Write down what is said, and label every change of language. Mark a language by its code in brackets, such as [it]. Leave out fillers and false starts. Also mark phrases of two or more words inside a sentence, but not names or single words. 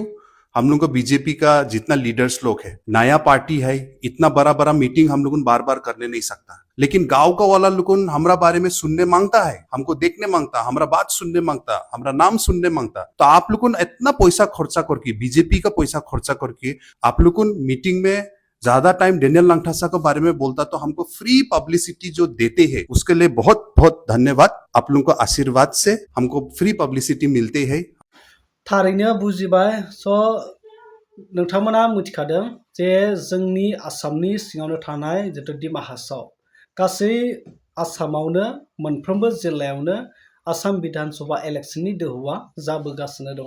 [hi] हम लोग को बीजेपी का जितना लीडर्स लोग है, नया पार्टी है, इतना बड़ा बड़ा मीटिंग हम लोग बार बार करने नहीं सकता, लेकिन गांव का वाला लोग हमारा बारे में सुनने मांगता है, हमको देखने मांगता, हमारा बात सुनने मांगता, हमारा नाम सुनने मांगता। तो आप लोग इतना पैसा खर्चा करके, बीजेपी का पैसा खर्चा करके आप लोग मीटिंग में ज्यादा टाइम डेनियल लांगडासा के बारे में बोलता, तो हमको [en] free publicity [hi] जो देते हैं उसके लिए बहुत बहुत धन्यवाद। आप लोगों को आशीर्वाद से हमको [en] free publicity [hi] मिलते है। [brx] थारैनो बुजिबाय। स' नोंथांमोना मिथिखादों जे जोंनि आसामनि सिङावनो थानाय जितु डिमा हासाव, गासै आसामावनो मोनफ्रोमबो जिल्लायावनो आसाम बिधान सभा इलेक्शननि दोहौआ जाबोगासिनो दङ।